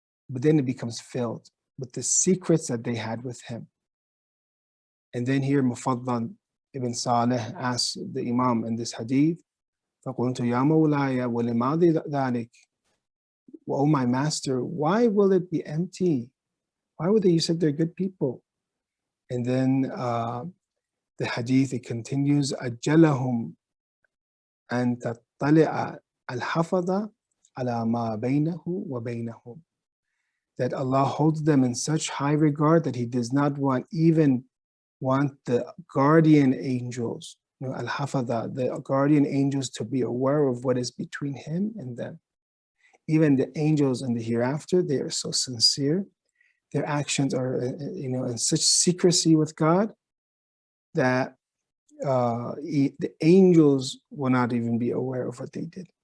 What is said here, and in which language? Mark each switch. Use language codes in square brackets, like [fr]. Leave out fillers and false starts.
[en] But then it becomes filled with the secrets that they had with him. And then here Mufaddal ibn Salih asks the Imam in this hadith, [ar] فَقُلْتُ يَا مَوْلَايَ وَلِمَاذِ ذَلِكَ? [en] Oh my master, why will it be empty? Why would you say they're good people? And then the hadith, it continues, [ar] أَجَّلَهُمْ أَن تَطَّلِعَ الْحَفَظَ عَلَى مَا بَيْنَهُ وَبَيْنَهُمْ. [en] That Allah holds them in such high regard that he does not want the guardian angels, al-hafadha, the guardian angels, to be aware of what is between him and them. Even the angels in the hereafter, they are so sincere. Their actions are, in such secrecy with God that the angels will not even be aware of what they did.